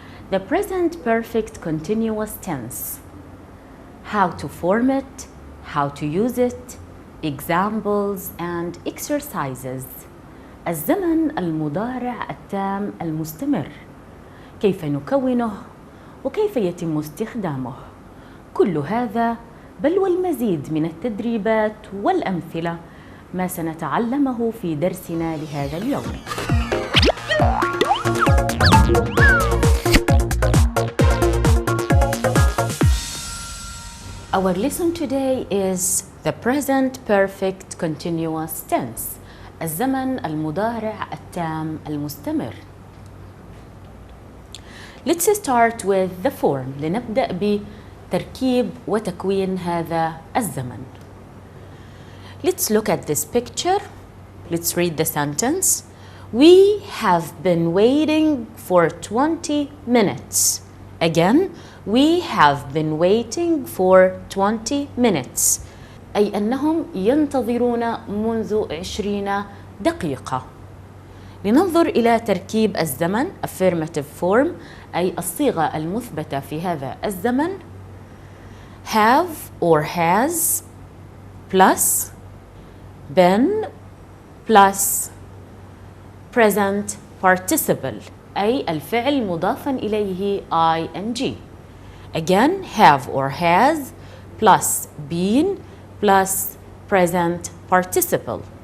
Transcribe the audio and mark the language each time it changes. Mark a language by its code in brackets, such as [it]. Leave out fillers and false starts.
[en] The present perfect continuous tense. How to form it, how to use it, examples and exercises. [ar] الزمن المضارع التام المستمر. كيف نكونه وكيف يتم استخدامه. كل هذا بل والمزيد من التدريبات والأمثلة ما سنتعلمه في درسنا لهذا اليوم. [en] Our lesson today is the present perfect continuous tense. [ar] الزمن المضارع التام المستمر. [en] Let's start with the form. [ar] لنبدأ بتركيب وتكوين هذا الزمن. [en] Let's look at this picture. Let's read the sentence. We have been waiting for 20 minutes. Again, we have been waiting for 20 minutes. [ar] أي أنهم ينتظرون منذ 20 دقيقة. لننظر إلى تركيب الزمن [en] affirmative form [ar] أي الصيغة المثبتة في هذا الزمن. [en] Have or has plus been plus present participle [ar] أي الفعل مضافا إليه [en] ing. Again, have or has plus been plus present participle.